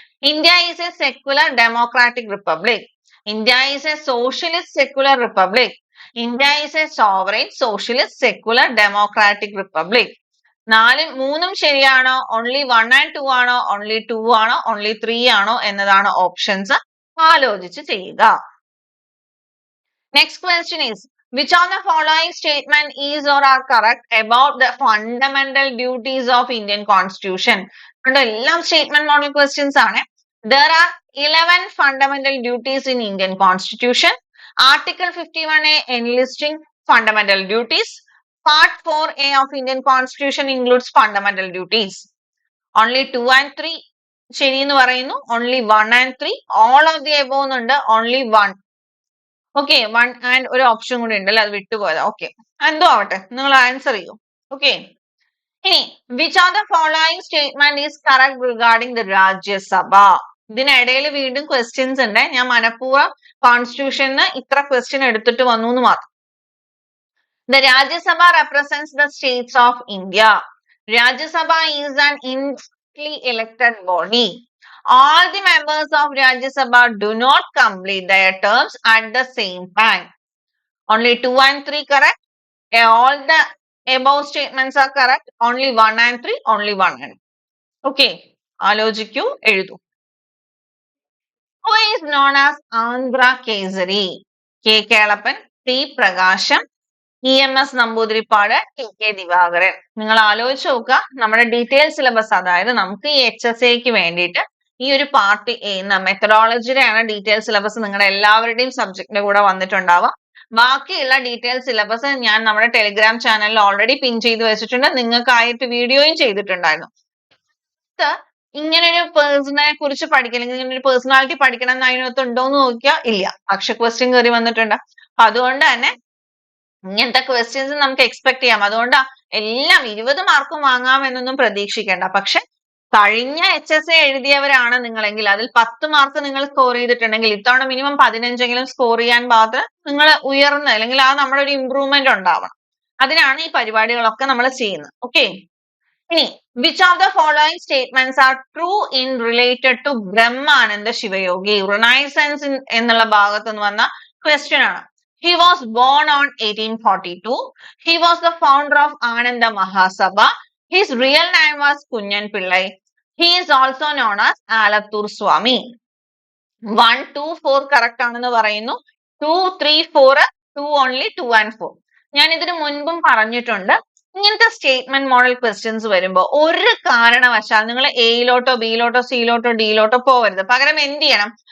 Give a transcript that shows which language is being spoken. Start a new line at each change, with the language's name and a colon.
English: India is a secular democratic republic. India is a socialist secular republic. India is a sovereign socialist secular democratic republic.
Malayalam: 3 ശരിയാണോ,
English: only 1 and 2 ആണോ,
Malayalam: only 2 ആണോ, only 3 ആണോ എന്നതാണ് options. ആലോചിച്ച് ചെയ്യുക.
English: Next question is which of the following statement is or are correct about the fundamental duties of Indian constitution.
Malayalam: എല്ലാം statement model questions ആണ്.
English: There are 11 fundamental duties in Indian constitution. Article 51A enlisting fundamental duties. Part 4A of Indian constitution includes fundamental duties. Only 2 and 3
Malayalam: ശരി എന്ന് പറയുന്നു.
English: Only 1 and 3 all of the above
Malayalam: എന്നുണ്ട്.
English: Only 1.
Malayalam: Okay, 1 and ഒരു option കൂടി ഉണ്ടല്ലോ, അത് വിട്ടുപോയതാ. Okay, എന്തോ ആവട്ടെ, നിങ്ങൾ ആൻസർ ചെയ്യൂ.
English: Okay, ഇനി which of the following statement is correct regarding the Rajya Sabha.
Malayalam: ഇതിനിടയിൽ വീണ്ടും ക്വസ്റ്റ്യൻസ് ഉണ്ട്. ഞാൻ മനഃപൂർവ്വം കോൺസ്റ്റിറ്റ്യൂഷന് ഇത്ര ക്വസ്റ്റ്യൻ എടുത്തിട്ട് വന്നു എന്ന് മാത്രം.
English: The Rajya Sabha represents the states of India. Rajya is an indirectly elected body. All the members of Rajya Sabha do not complete their terms at the same time. Only 2 and 3 correct. All the above statements are correct. Only 1 and 3. Only 1 and 3. Okay.
Malayalam: ആലോചിക്കൂ, എഴുതൂ.
English: Who is known as Andhra Kesari? K. Kelappan, T. Prakasham,
Malayalam: EMS Namboodiripad, TK Divakaran. നിങ്ങൾ ആലോചിച്ച് നോക്കുക, നമ്മുടെ detail syllabus, അതായത് നമുക്ക് ഈ HSAക്ക് വേണ്ടിയിട്ട് ഈ ഒരു പാർട്ട് എന്ന മെത്തഡോളജിയുടെയാണ് ഡീറ്റെയിൽ സിലബസ് നിങ്ങളുടെ എല്ലാവരുടെയും സബ്ജക്റ്റിന്റെ കൂടെ വന്നിട്ടുണ്ടാവുക. ബാക്കിയുള്ള ഡീറ്റെയിൽ സിലബസ് ഞാൻ നമ്മുടെ ടെലിഗ്രാം ചാനലിൽ ഓൾറെഡി പിൻ ചെയ്ത് വെച്ചിട്ടുണ്ട്. നിങ്ങൾക്കായിട്ട് വീഡിയോയും ചെയ്തിട്ടുണ്ടായിരുന്നു. ഇങ്ങനെ ഒരു പേഴ്സണെ കുറിച്ച് പഠിക്കണം, അല്ലെങ്കിൽ ഇങ്ങനെ ഒരു പേഴ്സണാലിറ്റി പഠിക്കണം എന്ന് അതിനകത്ത് ഉണ്ടോ എന്ന് നോക്കിയാൽ ഇല്ല. പക്ഷെ ക്വസ്റ്റ്യൻ കയറി വന്നിട്ടുണ്ട്. അപ്പൊ അതുകൊണ്ട് തന്നെ ഇങ്ങനത്തെ ക്വസ്റ്റ്യൻസ് നമുക്ക് എക്സ്പെക്ട് ചെയ്യാം. അതുകൊണ്ടാ എല്ലാം 20 മാർക്കും വാങ്ങാം എന്നൊന്നും പ്രതീക്ഷിക്കേണ്ട. പക്ഷെ കഴിഞ്ഞ HSA എഴുതിയവരാണ് നിങ്ങളെങ്കിൽ അതിൽ 10 മാർക്ക് നിങ്ങൾ സ്കോർ ചെയ്തിട്ടുണ്ടെങ്കിൽ ഇത്തവണ മിനിമം 15 സ്കോർ ചെയ്യാൻ പാകത്തിന് നിങ്ങൾ ഉയർന്ന്, അല്ലെങ്കിൽ ആ നമ്മുടെ ഒരു ഇമ്പ്രൂവ്മെന്റ് ഉണ്ടാവണം. അതിനാണ് ഈ പരിപാടികളൊക്കെ നമ്മൾ ചെയ്യുന്നത്.
English: Okay, ഇനി which of the following statements are true in related to Brahmananda Sivayogi?
Malayalam: Renaissance എന്നുള്ള ഭാഗത്ത് നിന്ന് വന്ന ക്വസ്റ്റ്യൻ ആണ്.
English: He was born on 1842. He was the founder of Ananda Mahasabha. His real name was Kunyan Pillai. He is also known as Alattur Swami. 1, 2, 4 correct
Malayalam: ആണെന്ന് പറയുന്നു.
English: 2, 3, 4, 2 only 2 and 4.
Malayalam: ഞാൻ ഇതിനു മുൻപും പറഞ്ഞിട്ടുണ്ട്, ഇങ്ങനത്തെ സ്റ്റേറ്റ്മെന്റ് മോഡൽ ക്വസ്റ്റ്യൻസ് വരുമ്പോൾ ഒരു കാരണവശാൽ നിങ്ങൾ എയിലോട്ടോ ബിയിലോട്ടോ സിയിലോട്ടോ ഡിയിലോട്ടോ പോവരുത്. പകരം എന്ത് ചെയ്യണം?